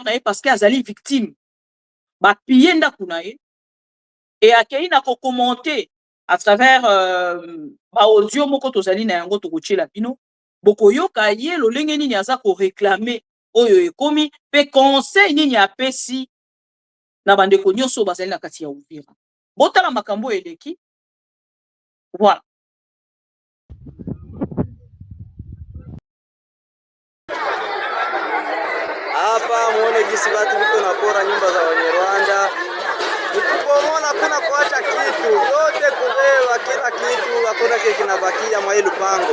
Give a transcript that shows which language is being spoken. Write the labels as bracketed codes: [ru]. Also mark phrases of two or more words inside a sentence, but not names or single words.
[ln] na ye [fr] parce que [ln] azali victime bapiller ndako na ye et akei na kokommente [fr] à travers [ln] ba audio moko tozali na yango tokotiela bino bokoyoka ye lolenge nini aza koreklame oyo ekomi pe conseil nini apesi na bandeko nyonso bazali na kati ya Uvira botala makambo eleki voilà. [sw] Hapa muone jinsi watu viko napora nyumba za Wanyarwanda. Ukipomona kuna kuacha kitu yote kubeba kila kitu, hakuna kile kinabakia mwa ile pango.